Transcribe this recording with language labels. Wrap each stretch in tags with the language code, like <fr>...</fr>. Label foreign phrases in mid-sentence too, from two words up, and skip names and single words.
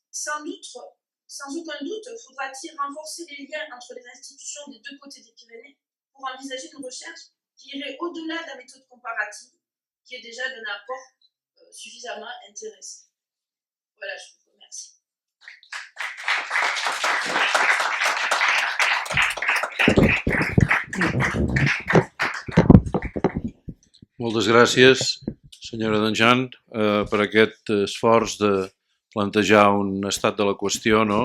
<fr>Sans aucun doute, faudra-t-il renforcer les liens entre les institutions des deux côtés des Pyrénées pour envisager une recherche qui irait au-delà de la méthode comparative, qui est déjà d'un apport suffisamment intéressant. Voilà, je vous remercie.</fr> <ca>Moltes gràcies, senyora Danjan, per aquest esforç de plantejar un estat de la qüestió, no?</ca>